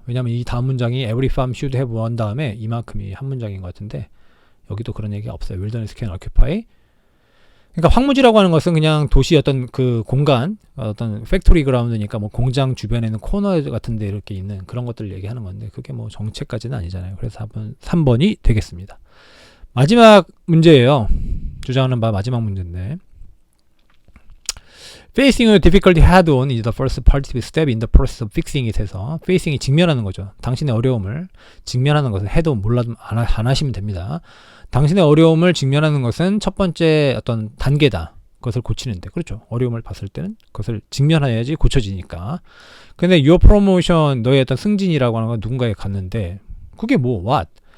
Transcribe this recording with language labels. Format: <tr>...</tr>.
<ko>왜냐하면 이 다음 문장이</ko> <en>every farm should have one</en> <ko>다음에 이만큼이 한 문장인 것 같은데 여기도 그런 얘기가 없어요.</ko> <en>wilderness can occupy.</en> <ko>그러니까 황무지라고 하는 것은 그냥 도시 어떤 그 공간, 어떤 팩토리 그라운드니까 뭐 공장 주변에는 코너 같은 데 이렇게 있는 그런 것들을 얘기하는 건데 그게 뭐 정책까지는 아니잖아요. 그래서 3번이 되겠습니다. 마지막 문제예요. 주장하는 바 마지막 문제인데</ko> <en>Facing a difficulty head on is the first positive step in the process of fixing it</en> <ko>해서 facing이 직면하는 거죠. 당신의 어려움을 직면하는 것을 head on 몰라도 안 하시면 됩니다. 당신의 어려움을 직면하는 것은 첫 번째 어떤 단계다. 그것을 고치는데. 그렇죠. 어려움을 봤을 때는 그것을 직면해야지 고쳐지니까. 근데</ko> <en>your promotion,</en> <ko>너의 어떤 승진이라고 하는 건 누군가에 갔는데 그게 뭐 what?</ko>